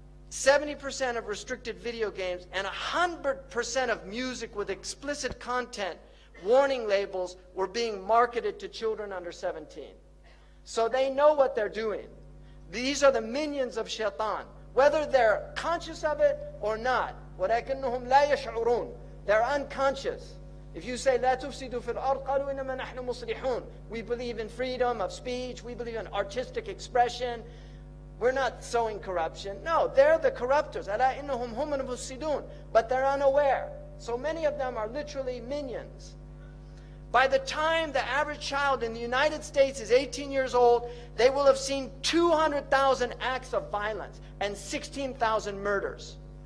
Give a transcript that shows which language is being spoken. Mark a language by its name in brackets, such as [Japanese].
[English] 70% of restricted video games, and 100% of music with explicit content, warning labels, were being marketed to children under 17. So they know what they're doing. These are the minions of shaitan, whether they're conscious of it or not. [Arabic] وَلَكِنُّهُمْ لَا يَشْعُرُونَ. [English] They're unconscious. If you say, [Arabic] لَا تُفْسِدُوا فِي الْأَرْضِ قَالُوا إِنَّمَا نَحْنُ مُصْلِحُونَ. [English] We believe in freedom of speech. We believe in artistic expression. We're not sowing corruption. No, they're the corruptors. [Arabic] أَلَا إِنَّهُمْ هُمُ الْمُفْسِدُونَ. [English] But they're unaware. So many of them are literally minions. By the time the average child in the United States is 18 years old, they will have seen 200,000 acts of violence and 16,000 murders.